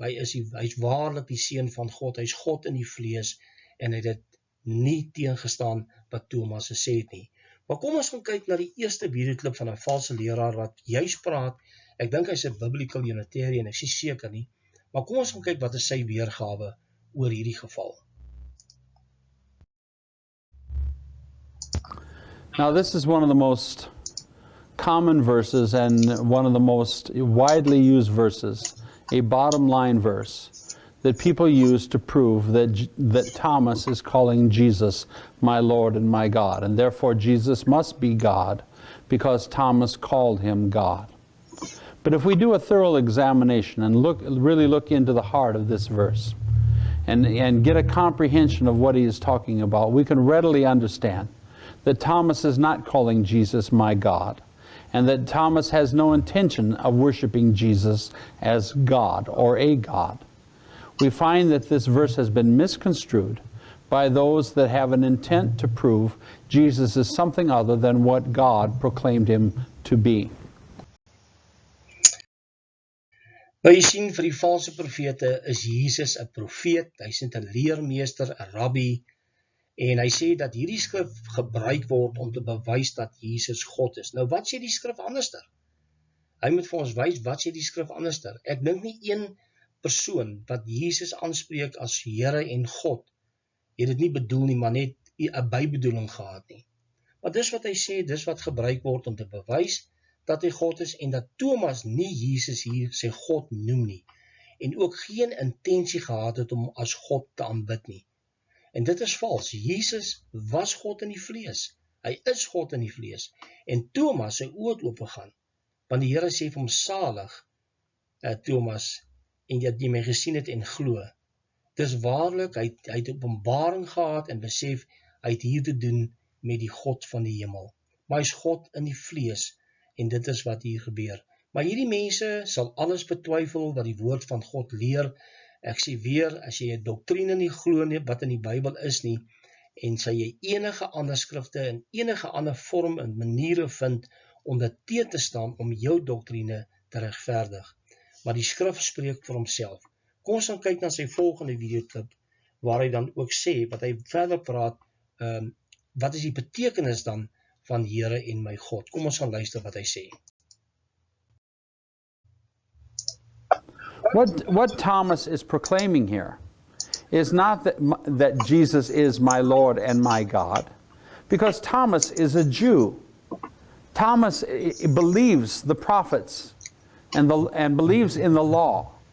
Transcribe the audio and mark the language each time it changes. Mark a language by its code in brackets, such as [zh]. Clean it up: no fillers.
[af] Hy is waarlik die Seun van God. Hy is God in die vlees, en hy het dit nie teengestaan wat Thomas gesê het nie. Maar kom ons gaan kyk na die eerste videoklip van 'n valse leraar wat juist praat. Ek dink hy's 'n biblical Unitarian, ek is seker nie. Maar kom ons gaan kyk wat is sy weergawe oor hierdie geval. [en] Now this is one of the most common verses and one of the most widely used verses, a bottom line verse that people use to prove that Thomas is calling Jesus my Lord and my God, and therefore Jesus must be God because Thomas called him God. But if we do a thorough examination and really look into the heart of this verse and get a comprehension of what he is talking about, we can readily understand that Thomas is not calling Jesus my God, and that Thomas has no intention of worshiping Jesus as God or a God. We find that this verse has been misconstrued by those that have an intent to prove Jesus is something other than what God proclaimed him to be. [af] Nou jy sien, vir die valse profete is Jesus 'n profeet, hy's 'n leermeester, 'n rabbi, en hy sê dat hierdie skrif gebruik word om te bewys dat Jesus God is. Nou wat sê die skrif anderster? Hy moet vir ons wys, wat sê die skrif anderster? Ek dink nie een persoon wat Jesus aanspreek as Here en God, het dit nie bedoel nie, maar net 'n bybedoeling gehad nie. Maar dis wat hy sê, dis wat gebruik word om te bewys dat hy God is en dat Thomas nie Jesus hier sy God noem nie en ook geen intensie gehad het om as God te aanbid nie. En dit is vals. Jesus was God in die vlees. Hy is God in die vlees. En Thomas sy oë het oopgegaan, want die Here sê vir hom salig, Thomas, en dat jy my gesien het en glo. Dis waarlik, hy het openbaring gehad en besef, hy het hier te doen met die God van die hemel. Maar hy is God in die vlees, en dit is wat hier gebeur. Maar hierdie mense sal alles betwyfel wat die woord van God leer. Ek sê weer, as jy 'n doktrine nie glo nie, wat in die Bybel is nie, en sal jy enige ander skrifte en enige ander vorm en maniere vind om dit teen te staan om jou doktrine te regverdig. Maar die skrif spreek vir homself. Kom ons gaan kyk na sy volgende videoklip, waar hy dan ook sê, wat hy verder praat, wat is die betekenis dan van Here en my God? Kom ons gaan luister wat hy sê. [en] What Thomas is proclaiming here is not that Jesus is my Lord and my God, because Thomas is a Jew. Thomas believes the prophets and believes in the law.